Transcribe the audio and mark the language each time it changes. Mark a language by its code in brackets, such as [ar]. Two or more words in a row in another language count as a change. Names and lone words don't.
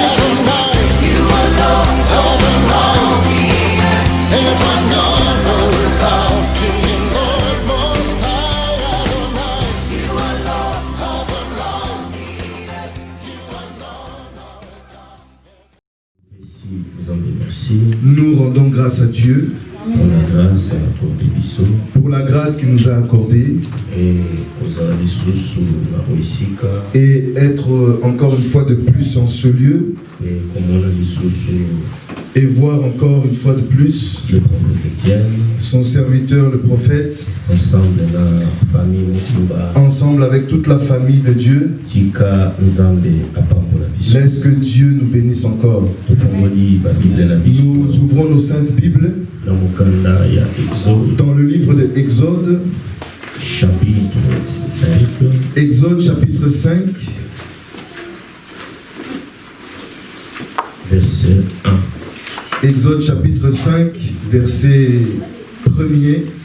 [en] Adonai. You are Lord over all the earth. Everyone will bow to you, Lord Most High. Adonai. You are Lord over all the earth. You are Lord over all. [fr] Ici, nous en remercions Nous rendons grâce à Dieu pour la grâce accordée Bissot pour la grâce qu'il nous a accordée et aux Alissus la Roisika et être encore une fois de plus en ce lieu et comme on a Alissus et voir encore une fois de plus le prophète Étienne son serviteur le prophète ensemble la famille Mutumba ensemble avec toute la famille de Dieu. [ln] Tika Nzambe apambola Bissot. [fr] Laisse que Dieu nous bénisse encore. [ln] Tofongoli ba Bible na Bissot [fr] Nous ouvrons nos saintes Bibles [ln] na mukanda ya Exode [fr] dans le livre de Exode, chapitre 5 Exode chapitre 5, verset 1. Exode chapitre 5, verset 1er.